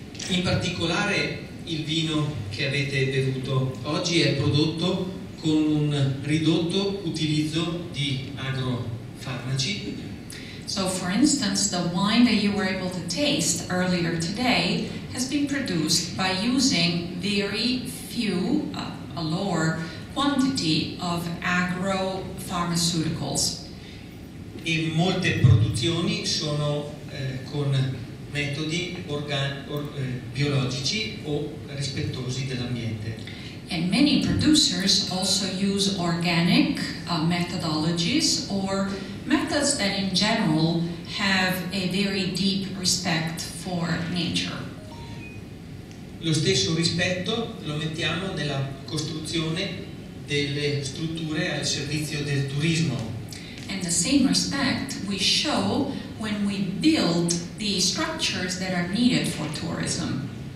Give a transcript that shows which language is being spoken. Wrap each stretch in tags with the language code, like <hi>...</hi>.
<it>In particolare il vino che avete bevuto oggi è prodotto con un ridotto utilizzo di agrofarmaci.</it> <en>So, for instance, the wine that you were able to taste earlier today has been produced by using very few, a lower quantity of agro-pharmaceuticals.</en> <it>E molte produzioni sono con metodi biologici o rispettosi dell'ambiente.</it> <en>And many producers also use organic methodologies or methods that in general have a very deep respect for nature.</en> <it>Lo stesso rispetto lo mettiamo nella costruzione delle strutture al servizio del turismo.</it> <en>And the same respect we show when we build the structures that are needed for tourism.</en>